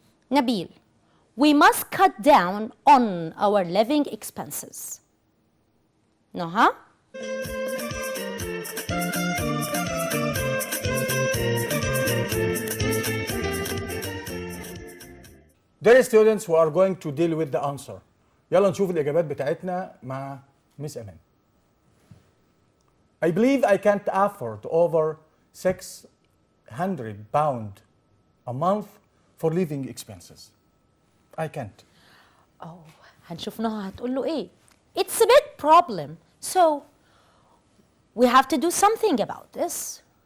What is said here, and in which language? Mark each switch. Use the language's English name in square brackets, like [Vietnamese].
[English] Nabil, we must cut down on our living expenses. Noha. There are students who are going to deal with the answer. [Arabic] يلا نشوف الإجابات بتاعتنا مع Miss أمان. [English] I believe I can't afford over 600 pounds a month for living expenses. I can't. Oh, [Arabic] هنشوف نهى هتقول له إيه. [English] It's a big problem. So we have to do something about this.